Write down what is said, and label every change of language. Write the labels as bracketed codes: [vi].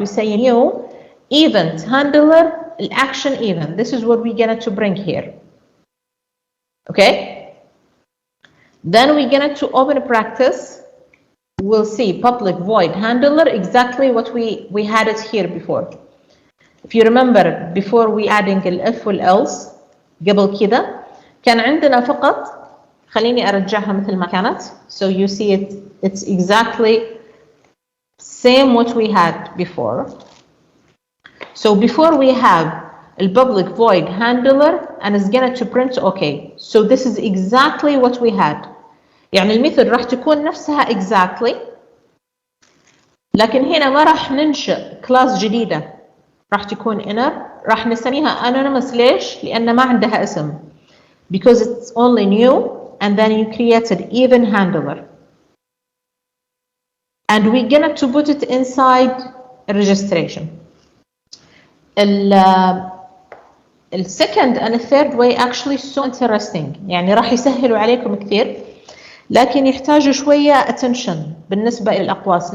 [en] We say new event handler action event. This is what we're going to bring here. Okay? Then we're going to open a practice. We'll see public void handler, exactly what we had it here before. If you remember, before we adding [ar] الif والelse قبل كده كان عندنا فقط خليني أرجعها مثل ما كانت. [en] So you see it's exactly same what we had before. So before we have a public void handler and it's going to print OK. So this is exactly what we had. [ar] يعني الميثود راح تكون نفسها exactly. لكن هنا ما راح ننشئ كلاس جديدة راح تكون inner. راح نسميها anonymous. ليش؟ لأن ما عندها اسم. [en] Because it's only new. And then you created even handler. And we're going to put it inside a registration. The second and the third way actually so interesting. [ar] يعني راح يسهلوا عليكم كثير. لكن يحتاجوا شوية attention بالنسبة إلى الأقواس.